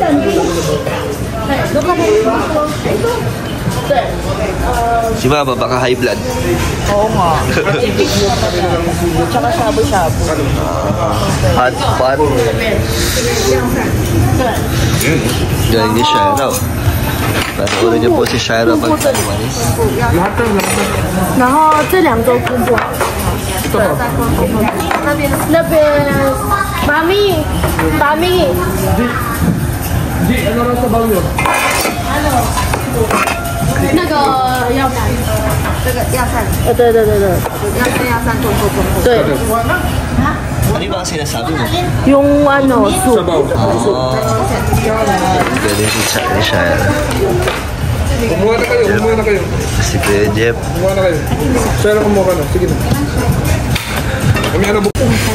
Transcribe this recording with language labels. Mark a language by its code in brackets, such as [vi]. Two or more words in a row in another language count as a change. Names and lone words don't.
[tl] Si Mama, baka high blood. Oo nga. Tsaka shabu-shabu. [en] Hot pot. [tl] Galing ni Shaira. Panoorin niyo po si Shaira magtanimanis. [zh] Naho, 这2周公布。那边妈咪。那个药膳，这个药膳，对，药膳做，对。 [tl] Ano yung mga sinasabi mo? Yung ano, soup. Galing si Shaira. Kumuha na kayo. Si Kuya Jeff. Kumuha na kayo. Shaira, kumuha ka na. Sige na. Kami na bukas.